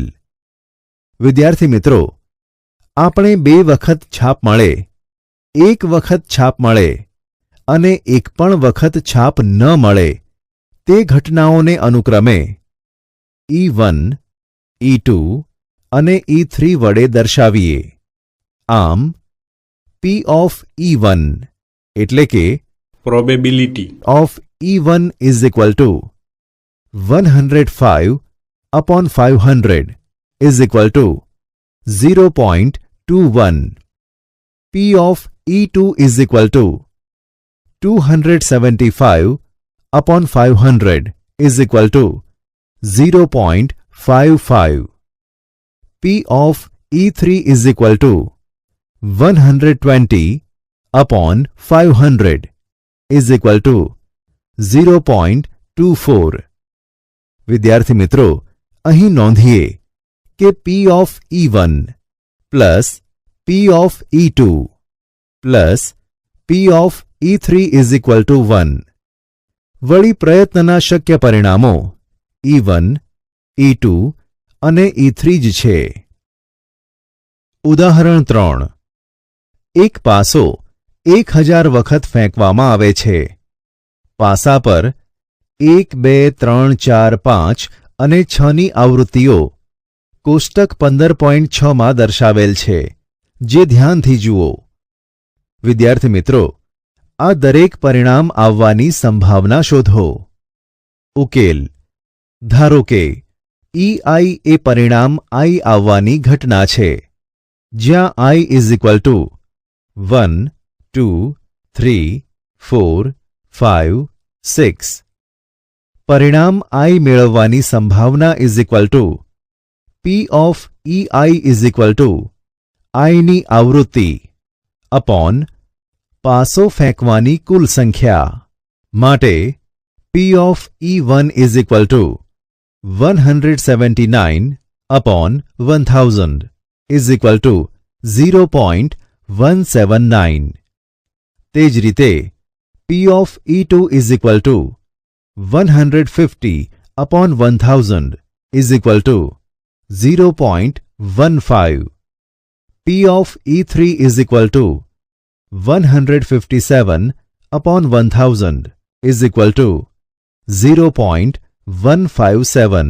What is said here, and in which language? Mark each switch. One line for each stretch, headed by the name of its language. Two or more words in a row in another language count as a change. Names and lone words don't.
Gujarati: વિદ્યાર્થી મિત્રો, આપણે 2 વખત છાપ મળે, 1 વખત છાપ મળે અને 1 પણ વખત છાપ ન મળે તે ઘટનાઓને અનુક્રમે E1, E2 અને E3 વડે દર્શાવીએ. આમ
English: P of E1
Gujarati: એટલે કે પ્રોબેબિલિટી
English: of E1 is equal to 105 upon 500 is equal to 0.21. P of E2 is equal to 275 upon 500 is equal to 0.55. P of E3 is equal to 120 upon 500 is equal to 0.24.
Gujarati: વિદ્યાર્થી મિત્રો, અહીં નોંધીએ કે
English: P of E1 plus P of E2 plus P of E3 is equal to 1.
Gujarati: વળી પ્રયત્નના શક્ય પરિણામો E1, E2 અને E3 જ છે. ઉદાહરણ 3. એક પાસો 1000 વખત ફેંકવામાં આવે છે. પાસા પર 1, 2, 3, 4, 5 અને 6ની આવૃત્તિઓ કોષ્ટક 15.6 માં દર્શાવેલ છે, જે ધ્યાનથી જુઓ. વિદ્યાર્થી મિત્રો, આ દરેક પરિણામ આવવાની સંભાવના શોધો. ઉકેલ. ધારો કે EI એ પરિણામ I આવવાની ઘટના છે, જ્યાં I
English: is equal to 1, 2, 3, 4, 5, 6.
Gujarati: પરિણામ I મેળવવાની સંભાવના
English: is equal to P of EI is equal to
Gujarati: I ની આવૃત્તિ અપોન પાસો ફેંકવાની કુલ સંખ્યા.
English: માટે P of E1 is equal to 179 upon 1000 is equal to 0.179. તે જ રીતે P of E2 is equal to 150 upon 1000 is equal to 0.15. P of E3 is equal to 157 upon 1000 is equal to 0.157.